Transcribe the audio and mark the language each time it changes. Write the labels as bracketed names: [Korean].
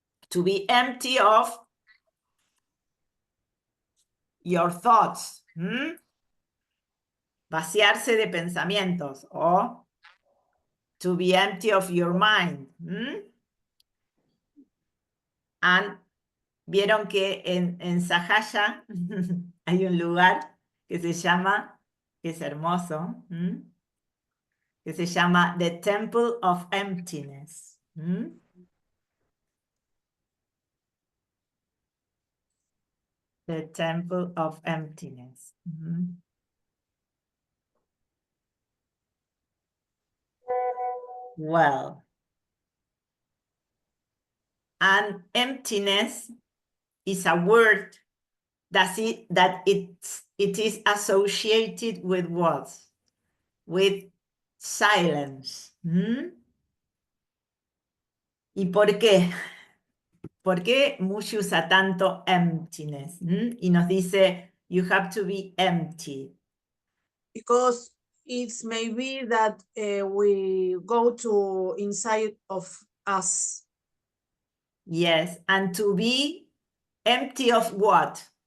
[English] To be empty of your thoughts. [Spanish] Vaciarse de pensamientos. [English] O to be empty of your mind. [Spanish] And vieron que en Sahaya hay un lugar que se llama, que es hermoso, que se llama The Temple of Emptiness. [English] The Temple of Emptiness. Well, and emptiness is a word that it is associated with what? With silence. [Spanish] ¿Y por qué? ¿Por qué Mushi usa tanto emptiness? Y nos dice, [English] you have to be empty. Because it's maybe that we go to inside of us. Yes, and to be empty of what?